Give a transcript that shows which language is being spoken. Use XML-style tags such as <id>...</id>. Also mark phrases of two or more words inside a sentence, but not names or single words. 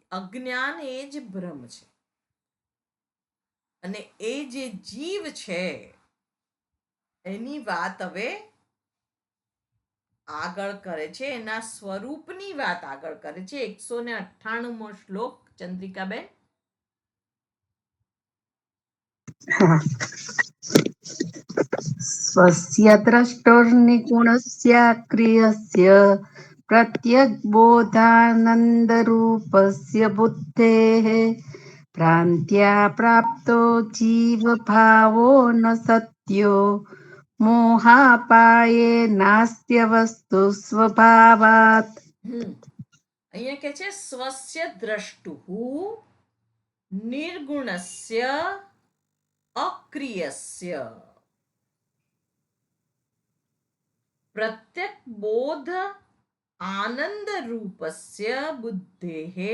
<gu>અજ્ઞાન એ જ ભ્રમ છે. અને એ જે જીવ છે એની વાત હવે આગળ કરે છે, એના સ્વરૂપની વાત આગળ કરે છે. 198મો શ્લોક, ચંદ્રિકાબેન.</gu> <sa>स्वस्य द्रष्टुर्निगुणस्य क्रियस्य प्रत्यग्बोधानन्दरूपस्य बुद्धेः भ्रान्त्या प्राप्तो जीवभावो न सत्यो मोहापाये नास्त्यवस्तु स्वभावात्.</sa> <gu>અહીંયા કે છે</gu> <sa>स्वस्य द्रष्टु निर्गुणस्य अक्रियस्य प्रत्यक बोध आनंद रूपस्य बुद्धेः</sa>